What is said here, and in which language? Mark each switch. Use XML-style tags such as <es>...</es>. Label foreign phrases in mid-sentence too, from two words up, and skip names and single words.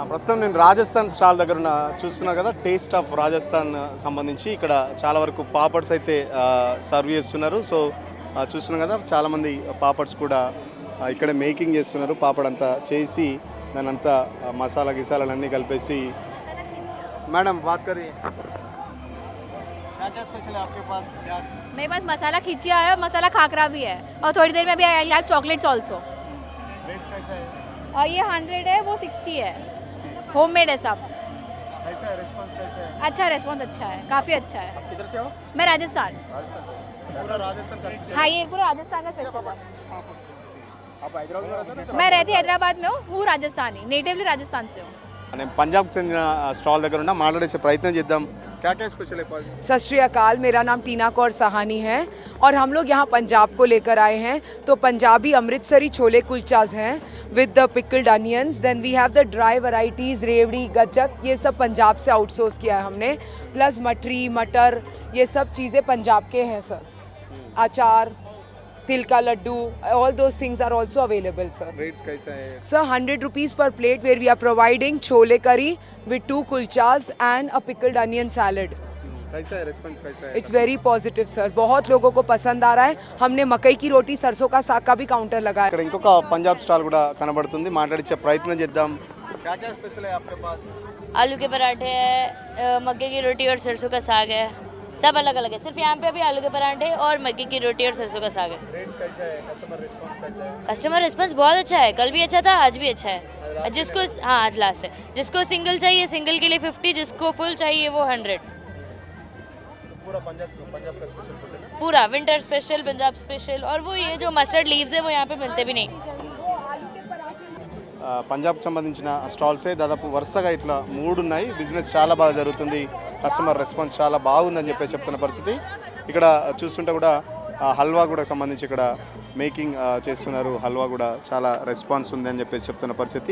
<te>ప్రస్తుతం నేను రాజస్థాన్ స్టాల్ దగ్గర ఉన్న చూస్తున్నా కదా,</te> <en>taste of Rajasthan</en> <te>సంబంధించి ఇక్కడ చాలా వరకు పాపడ్స్ అయితే సర్వ్ చేస్తున్నారు. సో చూస్తున్నాం కదా, చాలామంది పాపడ్స్ కూడా ఇక్కడ మేకింగ్ చేస్తున్నారు. పాపడ్ అంతా చేసి దాని అంతా మసాలా గిసాలన్నీ కలిపేసి.</te> <hi>मैडम बात करी, क्या क्या स्पेशल है आपके पास? क्या? मेरे पास मसाला खिचिया है और मसाला खाकरा भी है, और थोड़ी देर में भी</hi> <en>I have chocolates also.</en> <hi>रेट्स कैसा है? और ये 100 है, वो 60 है. होममेड है सब. कैसा है रिस्पांस? कैसा है? अच्छा रेस्पॉन्स अच्छा है, काफ़ी अच्छा है. आप किधर से हो? मैं राजस्थान. पूरा राजस्थान का स्पेशल? हाँ, ये पूरा राजस्थान का स्पेशल है. आप हैदराबाद में रहते हो? मैं रहती हैदराबाद में हूँ राजस्थानी, नेटिवली राजस्थान से हूँ.</hi> <te>నేను పంజాబ్కి చెందిన స్టాల్ దగ్గర ఉన్న మాట్లాడే ప్రయత్నం చేద్దాం.</te> <hi>क्या क्या स्पेशल है? सत श्री अकाल, मेरा नाम टीना कौर सहानी है और हम लोग यहाँ पंजाब को लेकर आए हैं. तो पंजाबी अमृतसरी छोले कुलचाज हैं</hi> <en>with the pickled onions. then we have the dry varieties,</en> <hi>रेवड़ी, गज्जक, ये सब पंजाब से आउटसोर्स किया है हमने. प्लस मटरी, मटर, ये सब चीज़ें पंजाब के हैं सर. अचार, तिल का लड्डू,</hi> <en>all those things are also available sir.</en> <hi>Rates कैसा है?</hi> <en>Sir, 100 rupees per plate where we are providing chole curry with 2 kulchas and a pickled onion salad.</en> <hi>कैसा है रिस्पांस? कैसा है?</hi> <en>It's very positive sir.</en> <hi>बहुत लोगों को पसंद आ रहा है. हमने मकई की रोटी, सरसों का साग का भी काउंटर लगाया.</hi> <te>ఇక్కడ ఇంకొక పంజాబ్ స్టాల్ కూడా కనబడుతుంది, మాట్లాడించే ప్రయత్నం చేద్దాం.</te> <hi>क्या क्या स्पेशल है आपके पास? आलू के पराठे है, मक्के की रोटी और सरसों का साग है, सब अलग अलग है। सिर्फ यहाँ पे अभी आलू के पराठे और मक्की की रोटी और सरसों का साग है। रेट्स कैसा है,</hi> <en>customer response</en> <hi>कैसा है?</hi> <en>customer response</en> <hi>बहुत अच्छा है, कल भी अच्छा था, आज भी अच्छा है। जिसको हाँ आज लास्ट है, जिसको सिंगल चाहिए सिंगल के लिए 50, जिसको फुल चाहिए वो 100। पूरा पंजाब का स्पेशल फूड है ना? पूरा विंटर स्पेशल, पंजाब स्पेशल। और वो ये जो</hi> <en>mustard leaves</en> <hi>है वो यहाँ पे मिलते भी नहीं।</hi> <te>పంజాబ్కి సంబంధించిన స్టాల్సే దాదాపు వరుసగా ఇట్లా 3 ఉన్నాయి. బిజినెస్ చాలా బాగా జరుగుతుంది,</te> <en>customer response</en> <te>చాలా బాగుందని చెప్పేసి చెప్తున్న పరిస్థితి. ఇక్కడ చూస్తుంటే కూడా హల్వా కూడా సంబంధించి ఇక్కడ మేకింగ్ చేస్తున్నారు. హల్వా కూడా చాలా రెస్పాన్స్ ఉంది అని చెప్పేసి చెప్తున్న పరిస్థితి.</te>